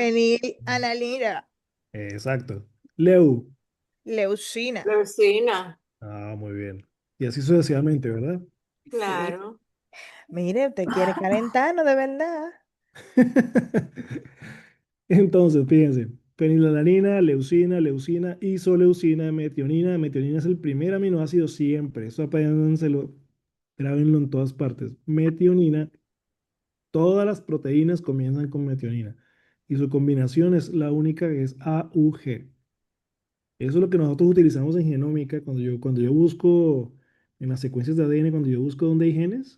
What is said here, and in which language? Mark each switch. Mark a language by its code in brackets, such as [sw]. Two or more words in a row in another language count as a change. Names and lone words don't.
[es] Fenilalanina, Exacto. Leu. leucina. Leucina, Ah, muy bien. Y así sucesivamente, ¿verdad? Sí. claro. Mire, usted quiere calentarnos de verdad. Entonces, fíjense, fenilalanina, leucina, leucina, isoleucina, metionina. Metionina es el primer aminoácido siempre. Eso apéndanselo, grábenlo en todas partes. Metionina, todas las proteínas comienzan con metionina. Y su combinación es la única que es AUG. Eso es lo que nosotros utilizamos en genómica cuando yo busco en las secuencias de ADN, cuando yo busco dónde hay genes.